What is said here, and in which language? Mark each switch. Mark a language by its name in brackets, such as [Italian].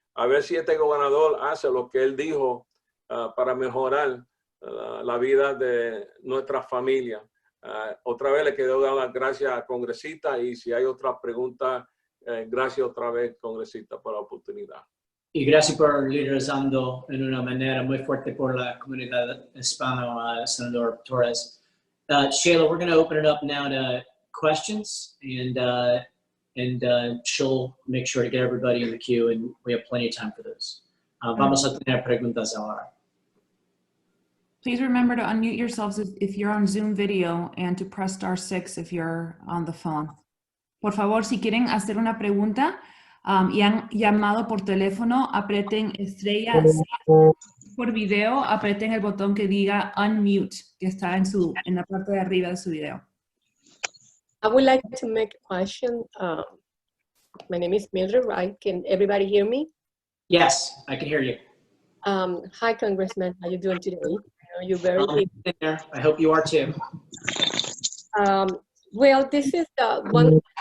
[Spanish] A ver si este gobernador hace lo que él dijo para mejorar la vida de nuestra familia. Otra vez le quiero dar las gracias al congresista, y si hay otra pregunta, gracias otra vez, congresista, por la oportunidad. Y gracias por liderazando en una manera muy fuerte por la comunidad hispana, Senador Torres. [English] Shayla, we're going to open it up now to questions, and she'll make sure to get everybody in the queue, and we have plenty of time for those. [Spanish] Vamos a tener preguntas ahora. [English] Please remember to unmute yourselves if you're on Zoom video, and to press *6 if you're on the phone. [Spanish] Por favor, si quieren hacer una pregunta y han llamado por teléfono, aprieten estrella 6. Por video, aprieten el botón que diga unmute, que está en la parte de arriba de su video. [English] I would like to make a question. My name is Mildred Wright. Can everybody hear me? Yes, I can hear you. Hi, Congressman. How you doing today? I know you're very there. I hope you are too. well. This is one.